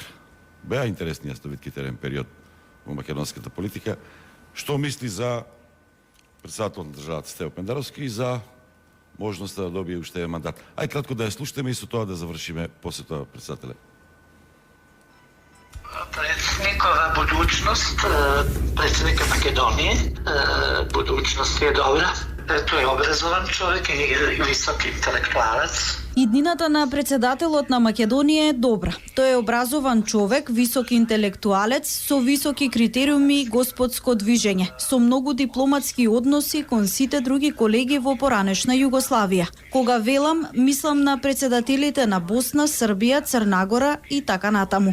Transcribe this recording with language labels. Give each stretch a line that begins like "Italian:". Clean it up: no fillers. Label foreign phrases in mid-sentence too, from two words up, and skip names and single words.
Macedonian: Беа интересни јасновидките еден период во македонската политика. Што мисли за председател на државата Стево Пендаровски и за можноста да добие уште еден мандат. Ај кратко да ја слушнеме и со тоа да завршиме после тоа, председателе.
Bosnian: Predsjednikova budućnost, predsjednika Makedonije, budućnost je dobra. To je obrazovan čovjek i visoki intelektualac.
Macedonian: Иднината на председателот на Македонија е добра. Тој е образован човек, висок интелектуалец, со високи критериуми и господско движење, со многу дипломатски односи кон сите други колеги во поранешна Југославија. Кога велам, мислам на председателите на Босна, Србија, Црнагора и така натаму.